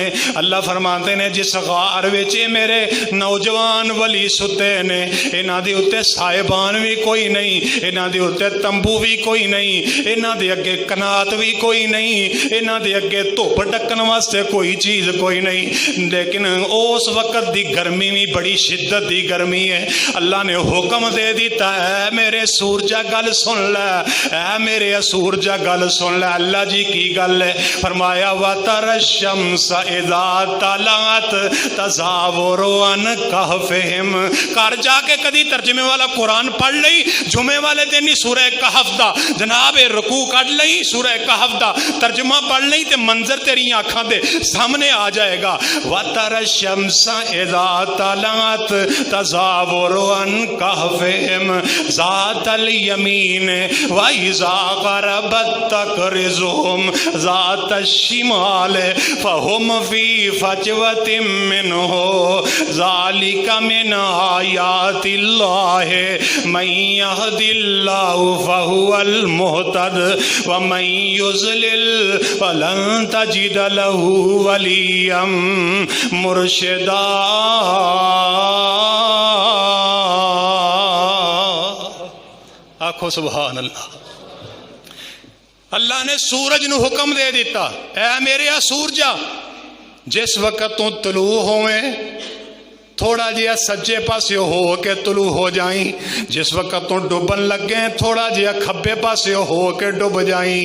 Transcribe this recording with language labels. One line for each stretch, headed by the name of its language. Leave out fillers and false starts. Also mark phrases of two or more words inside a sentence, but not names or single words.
Punjabi: ਅੱਲਾਹ ਫ਼ਰਮਾਤੇ ਨੇ ਜਿਸ ਗ਼ਾਰ ਵਿਚ ਮੇਰੇ ਨੌਜਵਾਨ ਵਲੀ ਸੁੱਤੇ ਨੇ, ਇਨ੍ਹਾਂ ਦੇ ਉੱਤੇ ਸਾਇਬਾਨ ਭੀ ਕੋਈ ਨਹੀਂ, ਇਨ੍ਹਾਂ ਦੇ ਉੱਤੇ ਤੰਬੂ ਭੀ ਕੋਈ ਨਹੀਂ, ਇਨ੍ਹਾਂ ਦੇ ਅੱਗੇ ਕਨਾਤ ਭੀ ਕੋਈ ਨਹੀਂ, ਇਨ੍ਹਾਂ ਦੇ ਅੱਗੇ ਧੁੱਪ ਢਕਣ ਵਾਸਤੇ ਕੋਈ ਚੀਜ਼ ਕੋਈ ਨਹੀਂ। ਲੇਕਿਨ ਉਸ ਵਕ਼ਤ ਦੀ ਗਰਮੀ ਭੀ ਬੜੀ ਸ਼ਿੱਦਤ ਦੀ ਗਰਮੀ ਹੈ। ਅੱਲਾਹ ਨੇ ਹੁਕਮ ਦੇ ਦਿੱਤਾ ਹੈ ਮੇਰੇ ਸੂਰਜਾ ਗੱਲ ਸੁਣ ਲੈ, ਐ ਮੇਰੇ ਸੂਰਜਾ ਗੱਲ ਸੁਣ ਲੈ। ਅੱਲਾਹ ਜੀ ਕੀ ਗੱਲ ਹੈ? ਫ਼ਰਮਾਇਆ
Arabic: وترى الشمس إذا طلعت تزاور عن كهفهم.
Punjabi: ਘਰ ਜਾ ਕੇ ਕਦੀ ਤਰਜਮੇ ਵਾਲਾ ਕੁਰਆਨ ਪੜ੍ਹ ਲਈਂ, ਜੁਮੇ ਵਾਲੇ ਦਿਨ ਹੀ ਸੂਰਹ ਕਹਫ਼ ਦਾ ਜਨਾਬ ਰੁਕੂ ਕੱਢ ਲਈਂ, ਸੂਰਹ ਕਹਫ਼ ਦਾ ਤਰਜਮਾ ਪੜ੍ਹ ਲਈਂ ਤੇ ਮੰਜ਼ਰ ਤੇਰੀ ਅੱਖਾਂ ਦੇ ਸਾਹਮਣੇ ਆ ਜਾਏਗਾ।
Arabic: وترى الشمس إذا طلعت تزاور عن كهفهم ذات اليمين وإذا غربت تقرضهم ذات الشمال وهم في فجوة منه ذلك من آيات الله من يهد الله فهو المهتد ومن يضلل فلن تجد له وليا مرشدا.
Punjabi: ਆਖੋ
Arabic: سبحان الله.
Punjabi: ਅੱਲਾਹ ਨੇ ਸੂਰਜ ਨੂੰ ਹੁਕਮ ਦੇ ਦਿੱਤਾ, ਐ ਮੇਰੇ ਸੂਰਜਾ ਜਿਸ ਵਕ਼ਤ ਤੂੰ ਤੁਲੂ ਹੋਵੇਂ ਥੋੜ੍ਹਾ ਜਿਹਾ ਸੱਜੇ ਪਾਸੇ ਹੋ ਕੇ ਤੁਲੂ ਹੋ ਜਾਈਂ, ਜਿਸ ਵਕ਼ਤ ਤੂੰ ਡੁੱਬਣ ਲੱਗੇਂ ਥੋੜ੍ਹਾ ਜਿਹਾ ਖੱਬੇ ਪਾਸੇ ਹੋ ਕੇ ਡੁੱਬ ਜਾਈਂ।